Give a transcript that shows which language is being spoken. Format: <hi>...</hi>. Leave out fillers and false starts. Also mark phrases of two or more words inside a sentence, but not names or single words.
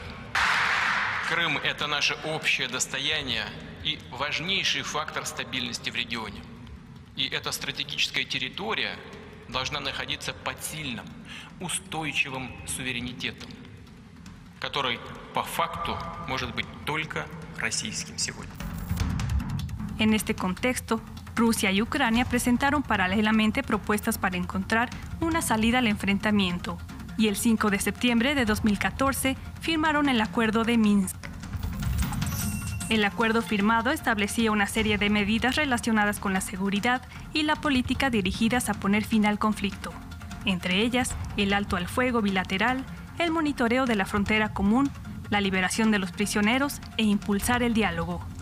<ru>Крым – это наше общее достояние и важнейший фактор стабильности в регионе. И эта стратегическая территория должна находиться под сильным, устойчивым суверенитетом, который по факту может быть только российским сегодня.</ru> <es>En este contexto, Rusia y Ucrania presentaron paralelamente propuestas para encontrar una salida al enfrentamiento, y el 5 de septiembre de 2014 firmaron el Acuerdo de Minsk. El acuerdo firmado establecía una serie de medidas relacionadas con la seguridad y la política dirigidas a poner fin al conflicto, entre ellas el alto al fuego bilateral, el monitoreo de la frontera común, la liberación de los prisioneros e impulsar el diálogo.</es>